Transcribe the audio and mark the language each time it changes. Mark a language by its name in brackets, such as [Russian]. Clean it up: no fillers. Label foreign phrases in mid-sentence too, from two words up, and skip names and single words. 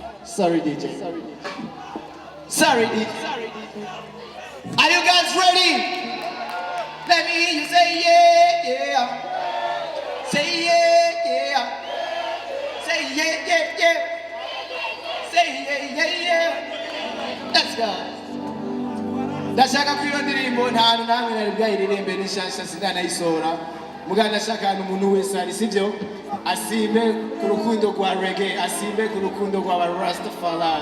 [English] Sorry, DJ. Sorry, DJ. Are you guys ready? Let me hear you say yeah, yeah. Say yeah, yeah. Say yeah, yeah, yeah. Say yeah, yeah, yeah. Let's go. [Rundi] Ndashaka kwiyo ndirimbo ntantu namwe nari bwayiririmbe n'ishasha sinanayisora muga ndashaka umuntu wese ari sivyo asimbe ku rukundo rwa reggae asimbe ku rukundo rwa Rastafari.